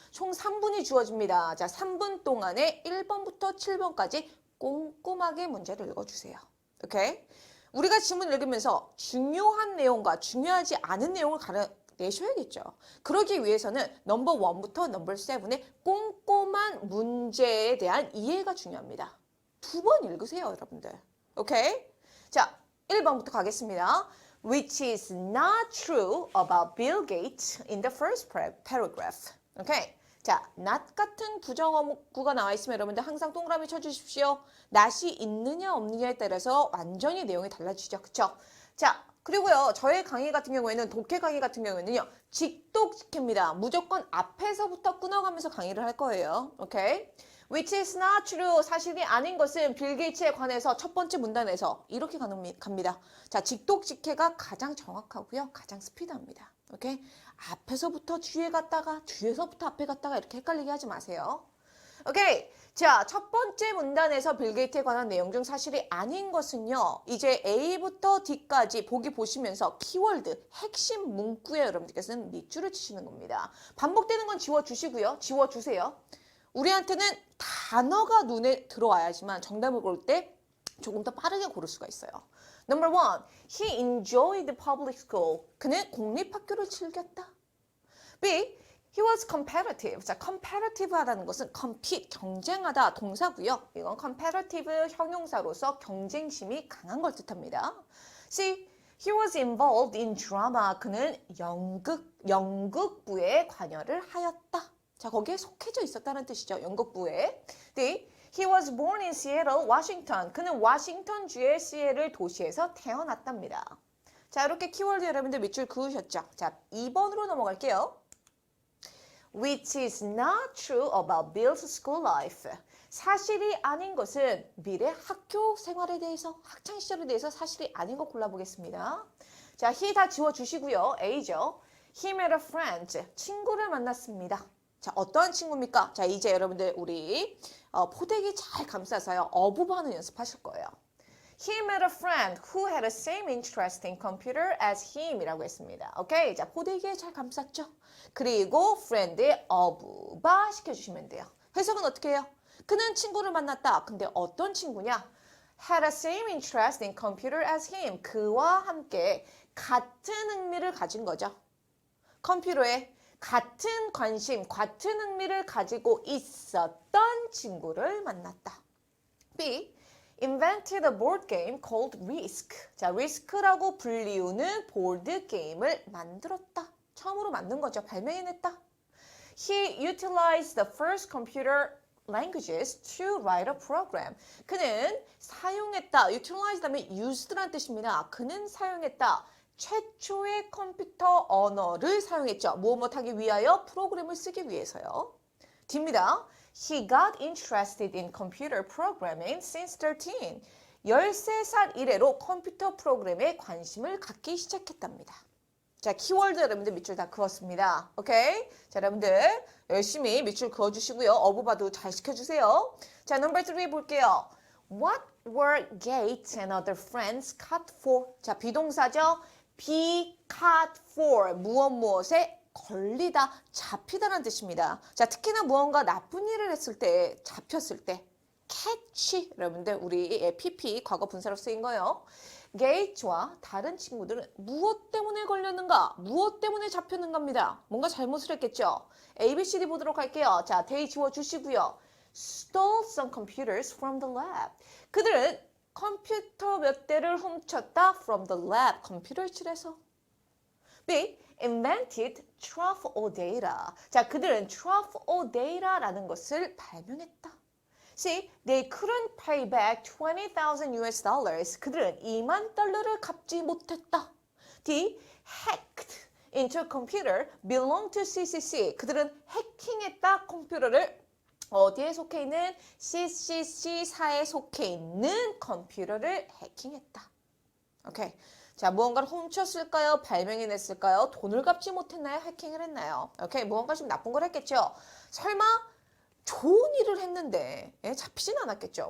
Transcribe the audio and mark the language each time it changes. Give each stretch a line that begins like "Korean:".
Korean: 총 3분이 주어집니다. 자, 3분 동안에 1번부터 7번까지 꼼꼼하게 문제를 읽어주세요. 오케이? 우리가 지문을 읽으면서 중요한 내용과 중요하지 않은 내용을 가려내셔야겠죠. 그러기 위해서는 넘버 1부터 넘버 7의 꼼꼼한 문제에 대한 이해가 중요합니다. 2번 읽으세요, 여러분들. 오케이? 자, 1번부터 가겠습니다.
English: Which is not true about Bill Gates in the first paragraph.
Korean: 오케이? 자, not 같은 부정어구가 나와 있으면 여러분들 항상 동그라미 쳐주십시오. not이 있느냐 없느냐에 따라서 완전히 내용이 달라지죠. 그쵸? 자, 그리고요. 저의 강의 같은 경우에는 독해 강의 같은 경우에는요. 직독직해입니다. 무조건 앞에서부터 끊어가면서 강의를 할 거예요. 오케이?
English: Which is not true.
Korean: 사실이 아닌 것은 빌 게이츠에 관해서 첫 번째 문단에서 이렇게 갑니다. 자, 직독직해가 가장 정확하고요. 가장 스피드합니다. 오케이? 앞에서부터 뒤에 갔다가 뒤에서부터 앞에 갔다가 이렇게 헷갈리게 하지 마세요. 오케이. 자, 첫 번째 문단에서 빌 게이츠에 관한 내용 중 사실이 아닌 것은요. 이제 A부터 D까지 보기 보시면서 키워드, 핵심 문구에 여러분들께서는 밑줄을 치시는 겁니다. 반복되는 건 지워주시고요. 지워주세요. 우리한테는 단어가 눈에 들어와야지만 정답을 고를 때 조금 더 빠르게 고를 수가 있어요.
English: Number 1. He enjoyed public school.
Korean: 그는 공립학교를 즐겼다.
English: B. He was competitive.
Korean: 자, competitive 하다는 것은 compete, 경쟁하다 동사고요. 이건 competitive 형용사로서 경쟁심이 강한 걸 뜻합니다.
English: C. He was involved in drama.
Korean: 그는 연극부에 관여를 하였다. 자, 거기에 속해져 있었다는 뜻이죠. 연극부에. D.
English: He was born in Seattle, Washington.
Korean: 그는 워싱턴주의 시애틀 도시에서 태어났답니다. 자, 이렇게 키워드 여러분들 밑줄 그으셨죠? 자, 2번으로 넘어갈게요.
English: Which is not true about Bill's school life.
Korean: 사실이 아닌 것은 빌의 학교 생활에 대해서, 학창시절에 대해서 사실이 아닌 거 골라보겠습니다. 자, he 다 지워주시고요.
English: A죠. He met a friend.
Korean: 친구를 만났습니다. 자, 어떠한 친구입니까? 자, 이제 여러분들 우리 포대기 잘 감싸서요. 어부반을 연습하실 거예요.
English: He met a friend who had the same interest in computer as him 이라고 했습니다.
Korean: 오케이? 자, 포대기에 잘 감쌌죠? 그리고 friend의 어부바 시켜주시면 돼요. 해석은 어떻게 해요? 그는 친구를 만났다. 근데 어떤 친구냐?
English: Had the same interest in computer as him.
Korean: 그와 함께 같은 흥미를 가진 거죠. 컴퓨터에 같은 관심, 같은 흥미를 가지고 있었던 친구를 만났다.
English: B. Invented a board game called Risk.
Korean: 자, Risk라고 불리우는 보드 게임을 만들었다. 처음으로 만든 거죠. 발명해냈다.
English: He utilized the first computer languages to write a program.
Korean: 그는 사용했다. utilize 다음에 used란 뜻입니다. 그는 사용했다. 최초의 컴퓨터 언어를 사용했죠. 무엇 하기 위하여? 프로그램을 쓰기 위해서요. D입니다.
English: He got interested in computer programming since 13.
Korean: 13살 이래로 컴퓨터 프로그램에 관심을 갖기 시작했답니다. 자, 키워드 여러분들 밑줄 다 그었습니다. 오케이? 자, 여러분들 열심히 밑줄 그어주시고요. 어부바도 잘 시켜주세요. 자, 넘버 3 볼게요.
English: What were Gates and other friends caught for?
Korean: 자, 비동사죠. be caught for. 무엇에 걸리다, 잡히다라는 뜻입니다. 자, 특히나 무언가 나쁜 일을 했을 때, 잡혔을 때 catch, 여러분들 우리 PP 과거 분사로 쓰인 거예요. 게이츠와 다른 친구들은 무엇 때문에 걸렸는가? 무엇 때문에 잡혔는가입니다. 뭔가 잘못을 했겠죠? ABCD 보도록 할게요. 자, they 지워주시고요.
English: Stole some computers from the lab.
Korean: 그들은 컴퓨터 몇 대를 훔쳤다
English: from the lab.
Korean: 컴퓨터실에서.
English: B. Invented Truth or Data.
Korean: 자, 그들은 Truth or Data라는 것을 발명했다.
English: C. They couldn't pay back 20,000 US dollars.
Korean: 그들은 $20,000를 갚지 못했다.
English: D. Hacked into a computer belong to CCC.
Korean: 그들은 해킹했다 컴퓨터를 어디에 속해 있는 CCC사에 속해 있는 컴퓨터를 해킹했다. 오케이. 자, 무언가를 훔쳤을까요? 발명해냈을까요? 돈을 갚지 못했나요? 해킹을 했나요? 오케이. 무언가 좀 나쁜 걸 했겠죠? 설마 좋은 일을 했는데 잡히진 않았겠죠?